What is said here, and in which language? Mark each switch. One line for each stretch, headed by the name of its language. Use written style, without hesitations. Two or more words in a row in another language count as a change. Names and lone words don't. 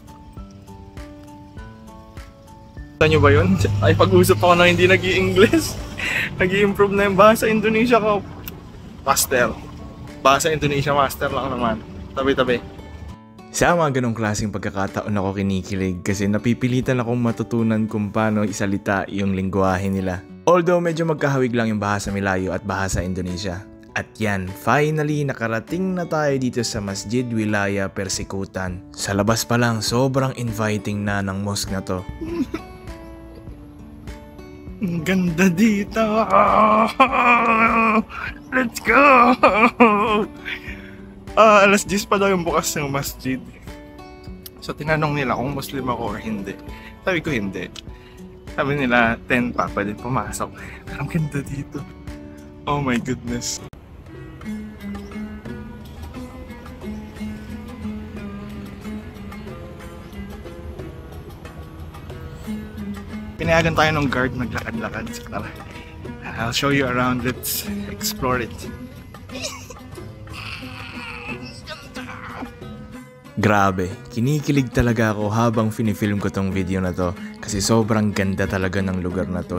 Filipino: Nakita nyo ba yun? Ay, pag-usap ako na hindi nag-i-English. Nag-i-improve na yung bahasa Indonesia ko. Master. Bahasa Indonesia master lang naman. Tabi-tabi. Sa mga ganong klaseng pagkakataon ako kinikilig kasi napipilitan akong matutunan kung paano isalita yung lingwahe nila. Although medyo magkahawig lang yung bahasa Melayu at bahasa Indonesia. At yan, finally nakarating na tayo dito sa Masjid Wilaya Persikutan. Sa labas pa lang, sobrang inviting na ng mosque na to. Ang ganda dito!
English: Let's go!
Filipino: Alas 10 pa daw yung bukas ng masjid. So tinanong nila kung Muslim ako or hindi. Sabi ko hindi. Sabi nila 10 pa, pwede pumasok. Ang ganda dito.
English: Oh my goodness.
Filipino: Pinayagan tayo ng guard maglakad-lakad. Tara.
English: I'll show you around. Let's explore it.
Filipino: Grabe, kinikilig talaga ako habang finifilm ko tong video na to kasi sobrang ganda talaga ng lugar na to.